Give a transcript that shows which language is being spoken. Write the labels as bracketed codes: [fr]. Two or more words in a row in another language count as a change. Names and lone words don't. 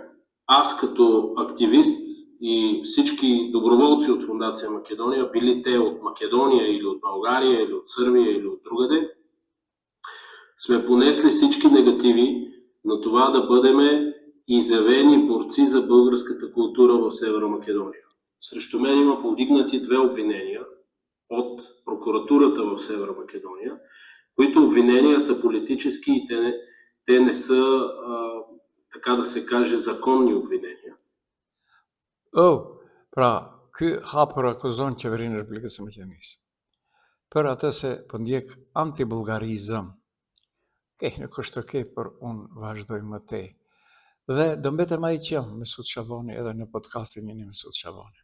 [bg] Аз като активист и всички доброволци от Фондация Македония, били те от Македония или от България, или от Сърбия, или от другаде, сме понесли всички негативи на това да бъдем изявени борци за българската култура в Северна Македония. Срещу мен има повдигнати 2 обвинения от прокуратурата в Северна Македония, които обвинения са политически и те не са, така да се каже, законни обвинения. [sq] Pra, ky hapur akuzon qeverinë e Republikës së Maqedonisë për atë se po ndjek anti-bullgarizëm. Nuk është okej, por unë vazhdoj më tej. Dhe do mbetem ai që jam, Mesut Shabani, edhe në podcastin jeni Mesut Shabani.